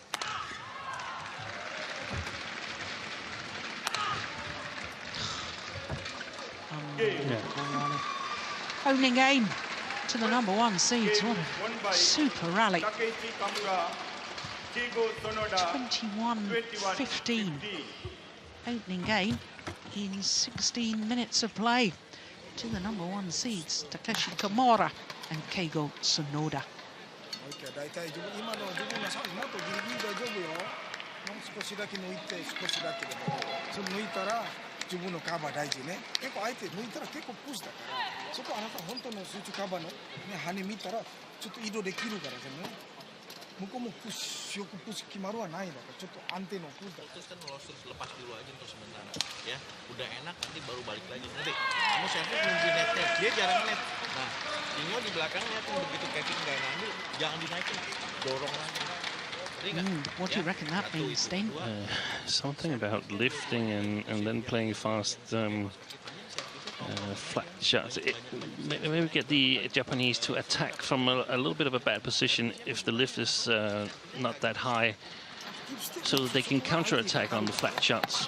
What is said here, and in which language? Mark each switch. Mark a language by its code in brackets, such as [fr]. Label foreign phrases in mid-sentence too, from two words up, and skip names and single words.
[en] Opening game to the #1 seeds. What a super rally. Takeshi Kamura. Chigo Sonoda. 21-15. Opening game in 16 minutes of play to the #1 seeds, Takeshi Kamura and Keigo Sonoda. [ja] 大体今の自分のサーブもっとギリギリ大丈夫よ。もう少しだけ抜いて少しだけでもそれ抜いたら自分のカバー大事ね。結構相手抜いたら結構プッシュだからそこあなた本当の水中カバーの、ね、羽見たらちょっと移動できるからね。向こうもプッシュよくプッシュ決まるはないんだからちょっと安定のプッシュだから。 [id] Terus kan terus lepas dulu aja untuk sementara ya udah enak nanti baru balik lagi nanti kamu service nunggu netnya dia jarang net nah Ingo di belakangnya tuh begitu Kevin nggak ngambil jangan dinaikin dorong lagi. [en] What do you reckon that means, Steen? Something about lifting and then playing fast flat shots. Maybe get the Japanese to attack from a little bit of a bad position if the lift is not that high, so that they can counter-attack on the flat shots.